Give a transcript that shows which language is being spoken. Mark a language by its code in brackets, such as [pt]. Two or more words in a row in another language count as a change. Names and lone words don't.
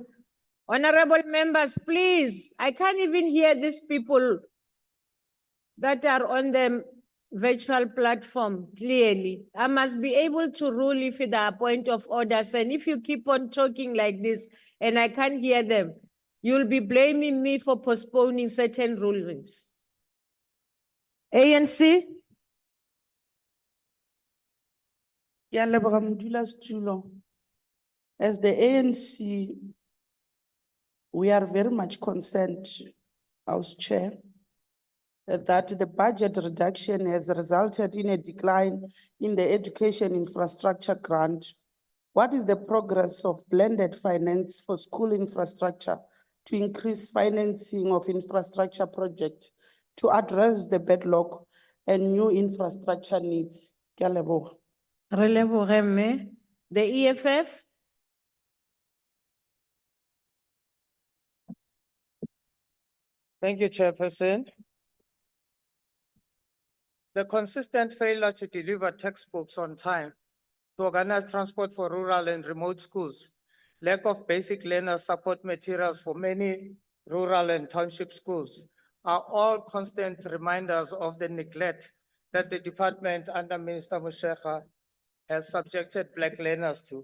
[en] Honorable members, please, I can't even hear these people that are on the virtual platform clearly. I must be able to rule if there are point of orders, and if you keep on talking like this and I can't hear them, you'll be blaming me for postponing certain rulings. ANC? [tn] Ke a leboga modulasetulo. [en] As the ANC, we are very much concerned, House Chair, that the budget reduction has resulted in a decline in the education infrastructure grant. What is the progress of blended finance for school infrastructure to increase financing of infrastructure projects to address the backlog and new infrastructure needs? [tn] Ke a leboga. Re leboge mme. [en] The EFF? Thank you, Chairperson. The consistent failure to deliver textbooks on time, to organize transport for rural and remote schools, lack of basic learner support materials for many rural and township schools are all constant reminders of the neglect that the department under Minister Moshekga has subjected Black learners to.